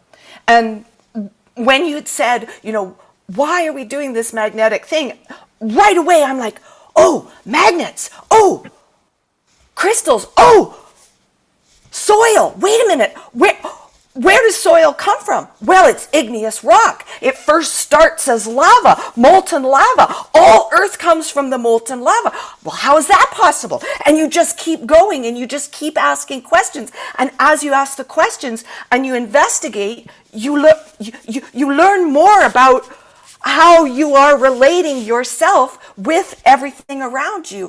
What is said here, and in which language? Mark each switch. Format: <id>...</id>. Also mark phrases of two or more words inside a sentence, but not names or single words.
<en>And when you'd said, you know, why are we doing this magnetic thing? Right away, I'm like, oh, magnets. Oh, crystals. Oh, soil. Wait a minute. Where does soil come from? Well, it's igneous rock. It first starts as lava, molten lava. All Earth comes from the molten lava. Well, how is that possible? And you just keep going, and you just keep asking questions. And as you ask the questions and you investigate, you learn more about how you are relating yourself with everything around you.</en>